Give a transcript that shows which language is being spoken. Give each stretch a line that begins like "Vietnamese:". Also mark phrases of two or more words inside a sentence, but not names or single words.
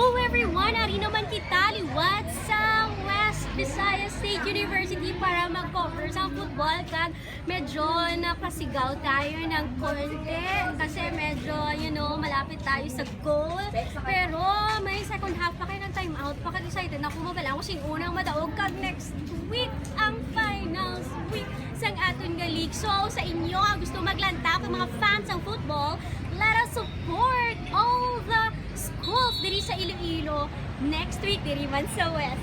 English: everyone!
Hiligaynon: Ari naman kita liwat sa West Visayas State University para mag-cover sa football kag
Filipino: medyo napasigaw tayo ng konti kasi medyo, malapit tayo sa goal. Pero may second half pa kayo ng time out.
Hiligaynon: Paka-excited na kumabalang kung sino unang madaog kag next week ang finals week sang aton nga league. So sa inyo nga gusto maglanta kag mga fans ng football,
English: let us support all the schools
Hiligaynon: diri sa Iloilo next week diri man sa West.